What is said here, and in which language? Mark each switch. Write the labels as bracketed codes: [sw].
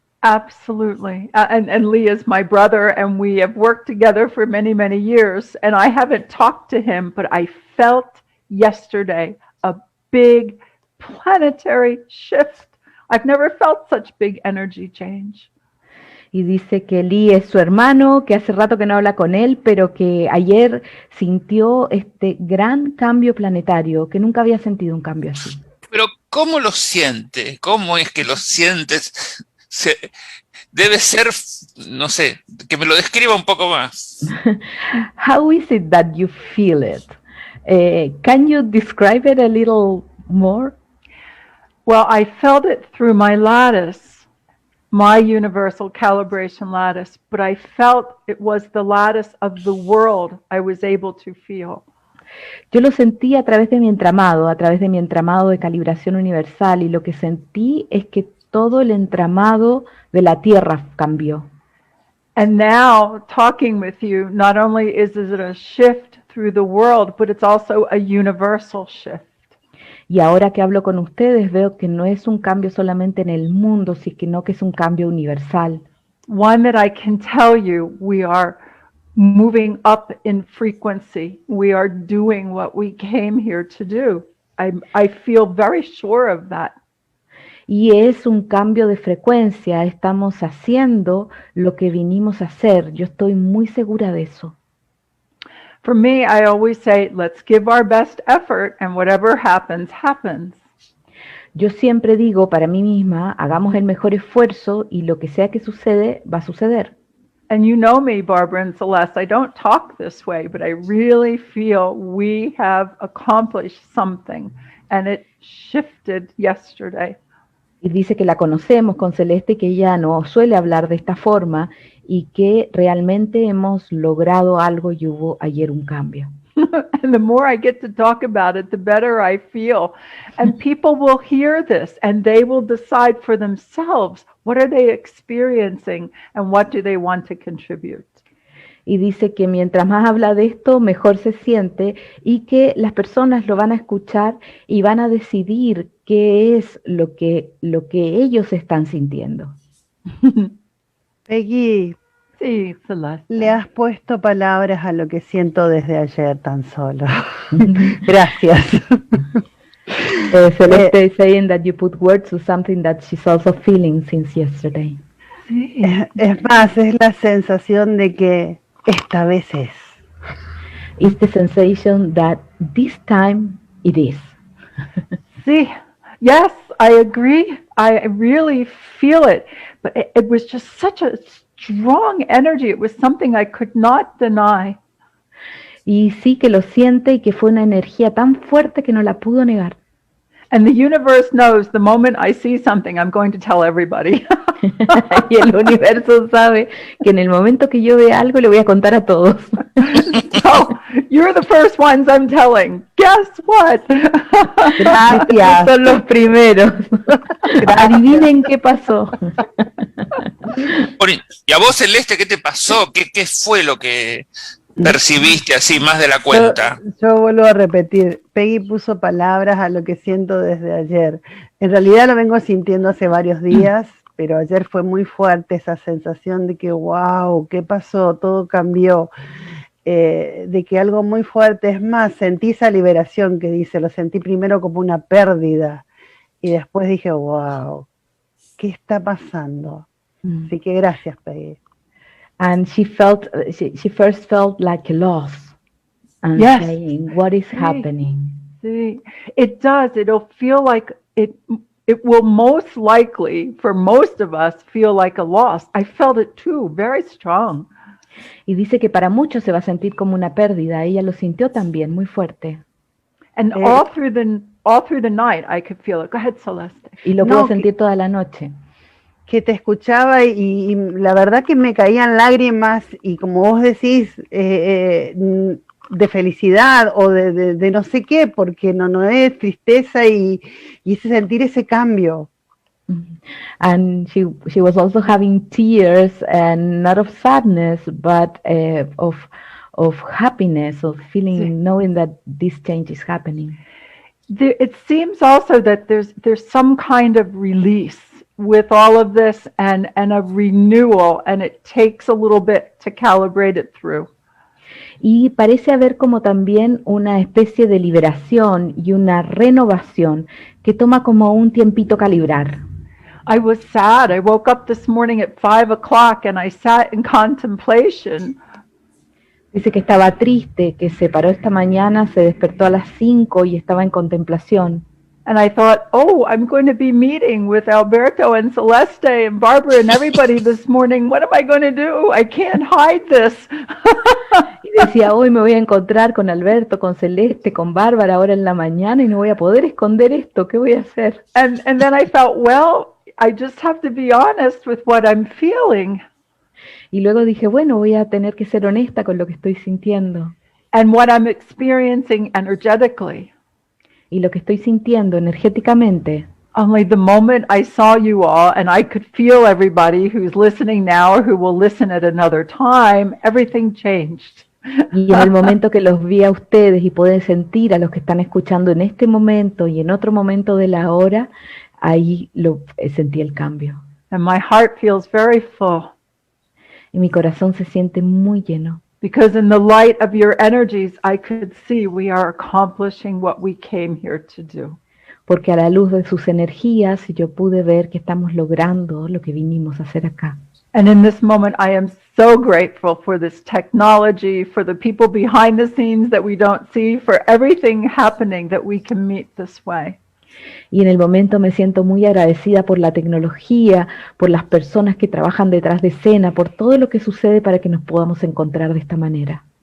[en] Absolutely. And Lee is my brother, and we have worked together for many, many years. And I haven't talked to him, but I felt yesterday a big planetary shift. I've never felt such big energy change. [es] Y dice que Lee es su hermano, que hace rato que no habla con él, pero que ayer sintió este gran cambio planetario, que nunca había sentido un cambio así. Pero ¿cómo lo siente? ¿Cómo es que lo sientes? Debe ser, no sé, que me lo describa un poco más. [en] How is it that you feel it? Can you describe it a little more? Well, I felt it through my lattice, my universal calibration lattice, but I felt it was the lattice of the world I was able to feel. [es] Yo lo sentí a través de mi entramado de calibración universal, y lo que sentí es que todo el entramado de la Tierra cambió. [en] And now, talking with you, not only is it a shift through the world, but it's also a universal shift. [es] Y ahora que hablo con ustedes, veo que no es un cambio solamente en el mundo, sino que es un cambio universal. [en] One that I can tell you, we are moving up in frequency. We are doing what we came here to do. I feel very sure of that. [es] Y es un cambio de frecuencia, estamos haciendo lo que vinimos a hacer. Yo estoy muy segura de eso. [en] For me, I always say, let's give our best effort, and whatever happens, happens. [es] Yo siempre digo para mí misma, hagamos el mejor esfuerzo y lo que sea que sucede, va a suceder. [en] And you know me, Barbara and Celeste, I don't talk this way, but I really feel we have accomplished something, and it shifted yesterday. [es] Y dice que la conocemos con Celeste, que ella no suele hablar de esta forma y que realmente hemos logrado algo y hubo ayer un cambio. [en] And the more I get to talk about it, the better I feel. And people will hear this and they will decide for themselves what are they experiencing and what do they want to contribute. [es] Y dice que mientras más habla de esto, mejor se siente, y que las personas lo van a escuchar y van a decidir qué es lo que ellos están sintiendo. Peggy, Sí, Celeste. le has puesto palabras a lo que siento desde ayer tan solo. Gracias. [en] Celeste is saying that you put words to something that she's also feeling since yesterday. [es] Sí. Es más, es la sensación de que esta vez es. [en] It's the sensation that this time it is. Sí. Yes, I agree. I really feel it. But it was just such a strong energy. It was something I could not deny. [es] Y sí que lo siente, y que fue una energía tan fuerte que no la pudo negar. [en] And the universe knows the moment I see something, I'm going to tell everybody. [es] Y el universo sabe que en el momento que yo vea algo le voy a contar a todos. [en] So, you're the first ones I'm telling. Guess what? [es] Gracias. Son los primeros. Adivinen qué pasó. Y a vos, Celeste, ¿qué te pasó? ¿Qué fue lo que percibiste así más de la cuenta? Yo vuelvo a repetir, Peggy puso palabras a lo que siento desde ayer. En realidad lo vengo sintiendo hace varios días, pero ayer fue muy fuerte esa sensación de que, wow, ¿qué pasó? Todo cambió. De que algo muy fuerte, es más, sentí esa liberación que dice, lo sentí primero como una pérdida y después dije, wow, ¿qué está pasando? Así que gracias, Peggy. [en] And she first felt like a loss, and Yes. saying, what is happening? See, it does. It'll feel like it will most likely, for most of us, feel like a loss. I felt it too, very strong. [es] Y dice que para muchos se va a sentir como una pérdida. Ella lo sintió también, muy fuerte. [en] And all through the night, I could feel it. Go ahead, Celeste. [es] Y lo pudo sentir toda la noche. Que te escuchaba y la verdad que me caían lágrimas y como vos decís, de felicidad o de no sé qué, porque no es tristeza y ese sentir ese cambio. [en] And she was also having tears, and not of sadness, but of happiness, of feeling, knowing that this change is happening. It seems also that there's some kind of release with all of this and a renewal, and it takes a little bit to calibrate it through. [es] Y parece haber como también una especie de liberación y una renovación que toma como un tiempito calibrar. [en] I was sad. I woke up this morning at 5 o'clock and I sat in contemplation. [es] Dice que estaba triste, que se paró esta mañana, se despertó a las 5 y estaba en contemplación. [en] And I thought, oh, I'm going to be meeting with Alberto and Celeste and Barbara and everybody this morning. What am I going to do? I can't hide this. [es] Y decía, hoy me voy a encontrar con Alberto, con Celeste, con Bárbara ahora en la mañana y no voy a poder esconder esto. ¿Qué voy a hacer? [en] And then I felt, well, I just have to be honest with what I'm feeling. [es] Y luego dije, bueno, voy a tener que ser honesta con lo que estoy sintiendo. [en] And what I'm experiencing energetically. [es] Y lo que estoy sintiendo energéticamente. [en] Only the moment I saw you all and I could feel everybody who's listening now or who will listen at another time, everything changed. [es] Y en el momento que los vi a ustedes y pude sentir a los que están escuchando en este momento y en otro momento de la hora, ahí sentí el cambio. [en] And my heart feels very full. [es] Y mi corazón se siente muy lleno. [en] Because in the light of your energies, I could see we are accomplishing what we came here to do. [es] Porque a la luz de sus energías yo pude ver que estamos logrando lo que vinimos a hacer acá. [en] And in this moment, I am so grateful for this technology, for the people behind the scenes that we don't see, for everything happening that we can meet this way. [es] Y en el momento me siento muy agradecida por la tecnología, por las personas que trabajan detrás de escena, por todo lo que sucede para que nos podamos encontrar de esta manera.